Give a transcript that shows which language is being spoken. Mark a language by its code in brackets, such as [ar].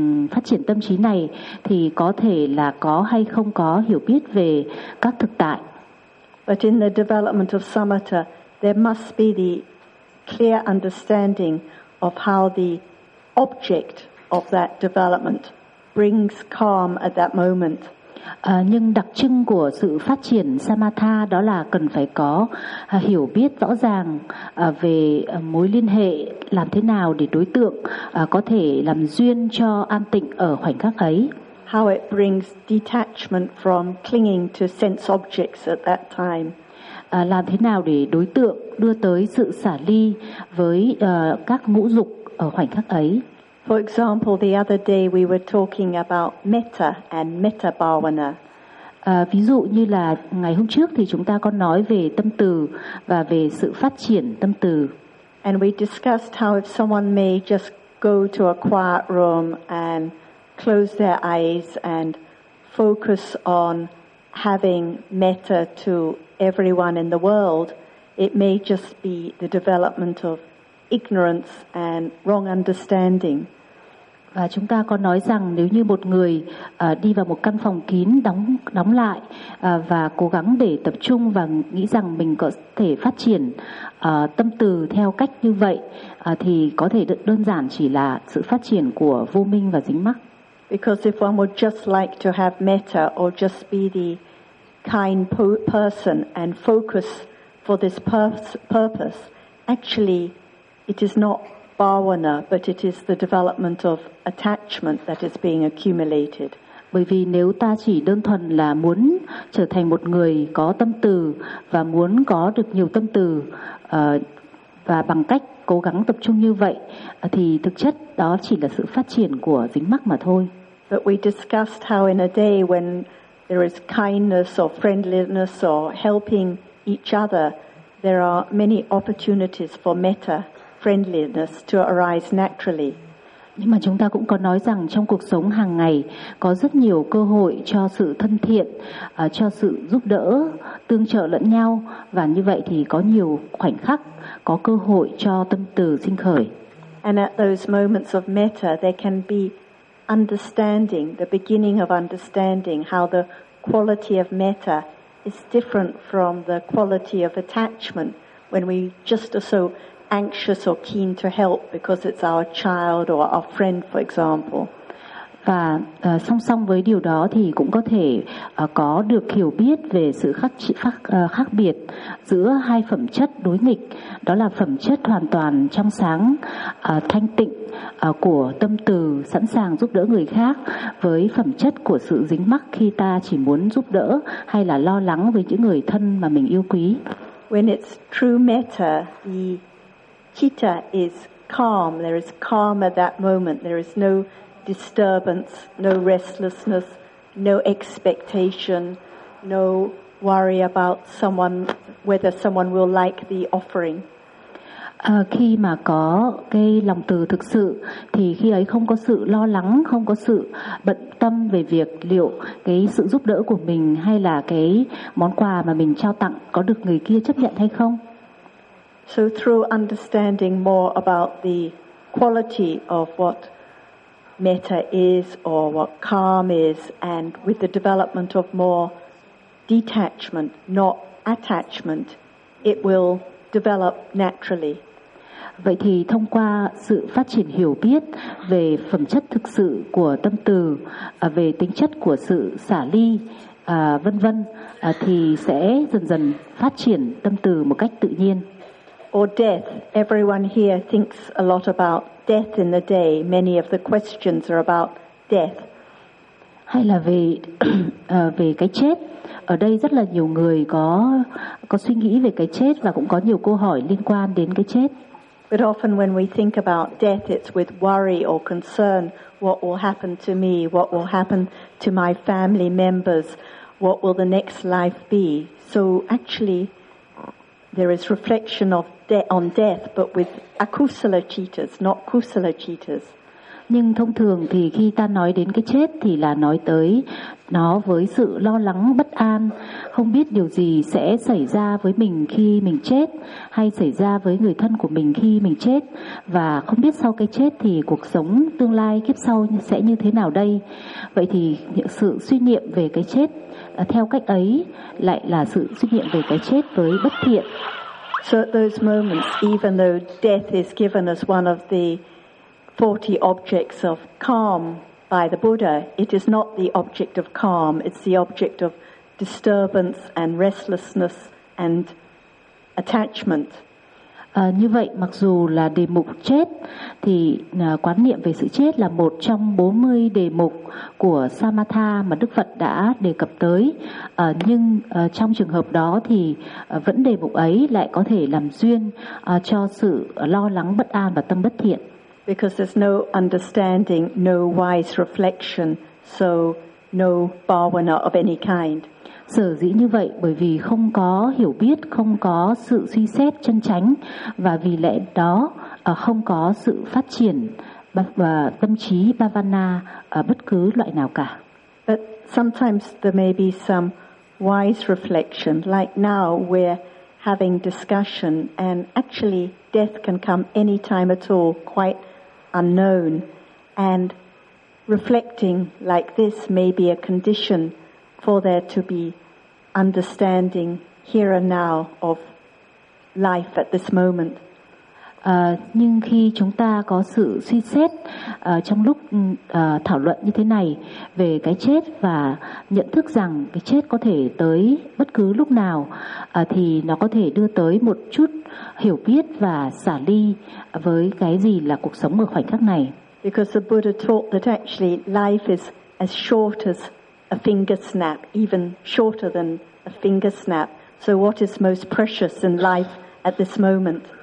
[vi] Phát triển tâm trí này thì có thể là có hay không có hiểu biết về các thực tại. [en] But in the development of samatha, there must be the clear understanding of how the object of that development brings calm at that moment. [vi] Nhưng đặc trưng của sự phát triển samatha đó là cần phải có hiểu biết rõ ràng về mối liên hệ, làm thế nào để đối tượng có thể làm duyên cho an tịnh ở khoảnh khắc ấy. [en] How it brings detachment from clinging to sense objects at that time. [vi] Làm thế nào để đối tượng đưa tới sự xả ly với các ngũ dục ở khoảnh khắc ấy. [en] For example, the other day we were talking about metta and metta bhavana. [vi] Ví dụ như là ngày hôm trước thì chúng ta có nói về tâm từ và về sự phát triển tâm từ. [en] And we discussed how if someone may just go to a quiet room and close their eyes and focus on having metta to everyone in the world, it may just be the development of ignorance and wrong understanding. [vi] Và chúng ta có nói rằng nếu như một người đi vào một căn phòng kín đóng lại và cố gắng để tập trung và nghĩ rằng mình có thể phát triển tâm từ theo cách như vậy thì có thể đơn giản chỉ là sự phát triển của vô minh và dính mắc. [en] Because if one would just like to have metta or just be the kind person and focus for this purpose, actually it is not bhavana, but it is the development of attachment that is being accumulated. [vi] Bởi vì nếu ta chỉ đơn thuần là muốn trở thành một người có tâm từ và muốn có được nhiều tâm từ và bằng cách cố gắng tập trung như vậy thì thực chất đó chỉ là sự phát triển của dính mắc mà thôi. [en] But we discussed how in a day when there is kindness or friendliness or helping each other, there are many opportunities for metta, friendliness, to arise naturally. [vi] Nhưng mà chúng ta cũng có nói rằng trong cuộc sống hàng ngày có rất nhiều cơ hội cho sự thân thiện, cho sự giúp đỡ, tương trợ lẫn nhau, và như vậy thì có nhiều khoảnh khắc có cơ hội cho tâm từ sinh khởi. [en] And at those moments of metta, there can be understanding, the beginning of understanding how the quality of metta is different from the quality of attachment when we just are so anxious or keen to help because it's our child or our friend, for example. [vi] Và song song với điều đó thì cũng có thể có được hiểu biết về sự khác biệt giữa hai phẩm chất đối nghịch, đó là phẩm chất hoàn toàn trong sáng, thanh tịnh của tâm từ sẵn sàng giúp đỡ người khác, với phẩm chất của sự dính mắc khi ta chỉ muốn giúp đỡ hay là lo lắng với những người thân mà mình yêu quý. [en] When it's true metta, the citta is calm. There is calm at that moment. There is no disturbance, no restlessness, no expectation, no worry about someone, whether someone will like the offering. [vi] Khi mà có cái lòng từ thực sự thì khi ấy không có sự lo lắng, không có sự bận tâm về việc liệu cái sự giúp đỡ của mình hay là cái món quà mà mình trao tặng có được người kia chấp nhận hay không. [en] So through understanding more about the quality of what metta is or what calm is, and with the development of more detachment, not attachment, it will develop naturally. [vi] Vậy thì thông qua sự phát triển hiểu biết về phẩm chất thực sự của tâm từ, về tính chất của sự xả ly, vân vân, thì sẽ dần dần phát triển tâm từ một cách tự nhiên. [en] Or death. Everyone here thinks a lot about death in the day. Many of the questions are about death. [vi] Hay là về về cái chết. Ở đây rất là nhiều người có suy nghĩ về cái chết và cũng có nhiều câu hỏi liên quan đến cái chết. [en] But often when we think about death, it's with worry or concern. What will happen to me? What will happen to my family members? What will the next life be? So actually, there is reflection of on death, but with akusala cittas, not kusala cittas. [vi] Nhưng thông thường thì khi ta nói đến cái chết thì là nói tới nó với sự lo lắng, bất an, không biết điều gì sẽ xảy ra với mình khi mình chết, hay xảy ra với người thân của mình khi mình chết, và không biết sau cái chết thì cuộc sống tương lai kiếp sau sẽ như thế nào đây. Vậy thì những sự suy niệm về cái chết theo cách ấy lại là sự suy niệm về cái chết với bất thiện. [en] So at those moments, even though death is given as one of the 40 objects of calm by the Buddha, it is not the object of calm, it's the object of disturbance and restlessness and attachment. [vi] Như vậy, mặc dù là đề mục chết thì quán niệm về sự chết là một trong 40 đề mục của Samatha mà Đức Phật đã đề cập tới, nhưng trong trường hợp đó thì vẫn đề mục ấy lại có thể làm duyên cho sự lo lắng, bất an và tâm bất thiện. [en] Because there's no understanding, no wise reflection, so no bhavana of any kind. [vi] Sở dĩ như vậy bởi vì không có hiểu biết, không có sự suy xét chân chánh, và vì lẽ đó không có sự phát triển tâm trí bhavana ở bất cứ loại nào cả. [en] But sometimes there may be some wise reflection, like now we're having discussion, and actually death can come any time at all, quite unknown, and reflecting like this may be a condition for there to be understanding here and now of life at this moment. [vi] Nhưng khi chúng ta có sự suy xét trong lúc thảo luận như thế này về cái chết và nhận thức rằng cái chết có thể tới bất cứ lúc nào, thì nó có thể đưa tới một chút hiểu biết và xả ly với cái gì là cuộc sống ở khoảnh khắc này. [en] Because the Buddha taught that actually life is as short as a finger snap, even shorter than a finger snap. So what is most precious in life at this moment?